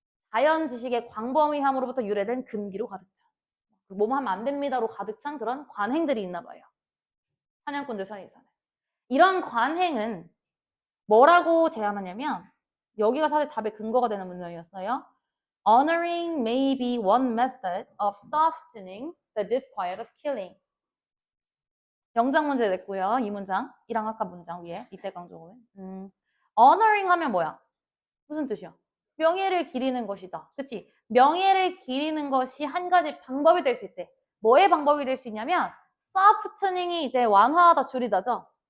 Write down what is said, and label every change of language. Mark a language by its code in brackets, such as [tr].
[ko] 자연 지식의 광범위함으로부터 유래된 금기로 가득 찬. 뭐뭐 하면 안 됩니다로 가득 찬 그런 관행들이 있나 봐요. 사냥꾼들 사이에서는. 이런 관행은 뭐라고 제안하냐면 여기가 사실 답의 근거가 되는 문장이었어요. [en] Honoring may be one method of softening the disquiet of killing. [ko] 영장 문제 냈고요. 이 문장. 이랑 아까 문장 위에 이때 강조는. honoring 하면 뭐야? 무슨 뜻이야? 명예를 기리는 것이다. 그치? 명예를 기리는 것이 한 가지 방법이 될 수 있대. 뭐의 방법이 될 수 있냐면 softening이 이제 완화하다 줄이다죠.